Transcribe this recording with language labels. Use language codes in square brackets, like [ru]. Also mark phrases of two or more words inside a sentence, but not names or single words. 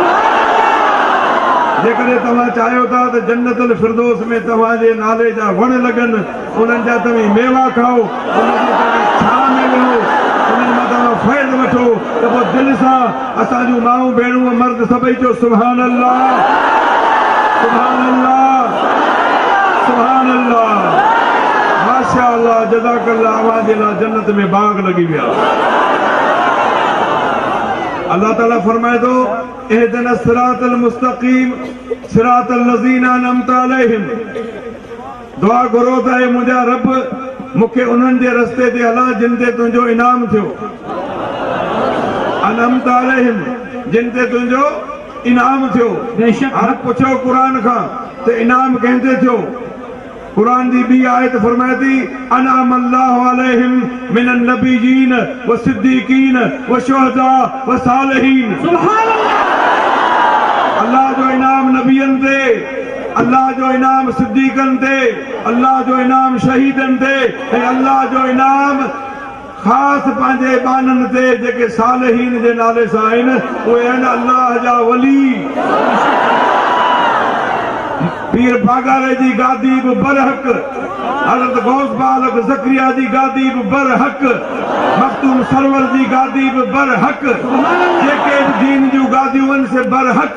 [sd] जेकॾहिं तव्हां चाहियो था त जन्नतुल फिरदौस में तव्हांजे नाले जा वण लॻनि, उन्हनि जा तव्हीं मेवा खाओ, उन्हनि जी तव्हां छांव में विहो, उन्हनि मां तव्हां फ़ैज़ वठो, त पोइ दिलि सां असां जूं माऊं भेणूं मर्द सभई चओ [ar] سبحان الله سبحان الله سبحان الله ما شاء الله جزاك الله. [sd] अवांजे लाइ जन्नत में बाग लॻी विया। अल्लाह ताला फरमाए थो [ar] اهدنا الصراط المستقيم صراط الذين أنعمت عليهم. [sd] दुआ घुरो त हे मुंहिंजा रब मूंखे उन्हनि जे रस्ते ते हला जिन ते तुंहिंजो इनाम थियो। [ar] أنعمت عليهم, [sd] जिन ते तुंहिंजो इनाम थियो। हाणे पुछो क़ुरान खां त इनाम कंहिं ते थियो? कुरान जी बी आयत फरमाए थी [ar] أنعم الله عليهم من النبيين والصديقين والشهداء والصالحين. سبحان الله. [sd] अल्लाह जो इनाम नबियन ते, अल्लाह जो इनाम सिद्दीकन ते, अल्लाह जो इनाम शहीदन ते, ऐं अल्लाह जो इनाम ख़ास पंहिंजे बाननि ते जेके सालिहीन जे नाले सां आहिनि, उहे आहिनि अल्लाह जा वली। पीर बागारे जी गादी बि बरहक, हज़रत गौस बालक ज़करिया जी गादी बि बरहक, मखदूम सरवर जी गादी बि बरहक, जेके बि दीन जूं गादियूं आहिनि से बरहक।